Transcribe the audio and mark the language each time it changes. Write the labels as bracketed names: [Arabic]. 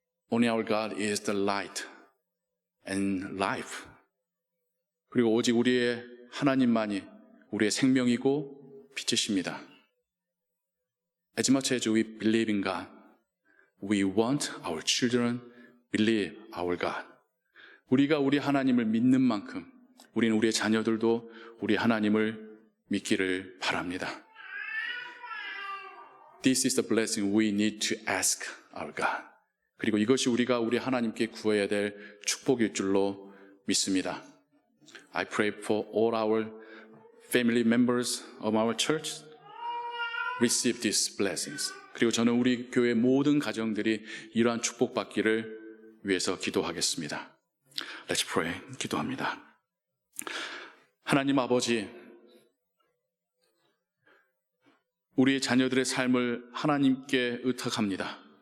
[English] Only our God is the light and life. [Korean] 그리고 오직 우리의 하나님만이 우리의 생명이고 빛이십니다. [English] As much as we believe in God, we want our children believe our God. [Korean] 우리가 우리 하나님을 믿는 만큼 우리는 우리의 자녀들도 우리 하나님을 믿기를 바랍니다. [English] This is the blessing we need to ask our God. [Korean] 그리고 이것이 우리가 우리 하나님께 구해야 될 축복일 줄로 믿습니다. [English] I pray for all our family members of our church. Receive these blessings. [Korean] 그리고 저는 우리 교회 모든 가정들이 이러한 축복받기를 위해서 기도하겠습니다. [English] Let's pray. [Korean] 기도합니다. 하나님 아버지, 우리의 자녀들의 삶을 하나님께 의탁합니다.